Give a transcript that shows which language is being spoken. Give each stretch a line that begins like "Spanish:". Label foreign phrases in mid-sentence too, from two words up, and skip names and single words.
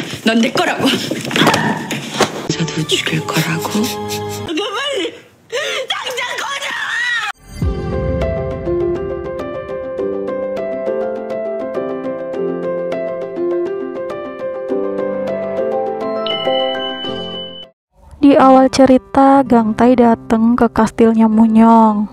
Korean: 넌 내 거라고. 저도 죽일 거라고. 너 빨리 당장 꺼져.
Indonesian: Di awal cerita, Gang Tai datang ke kastilnya Munyong.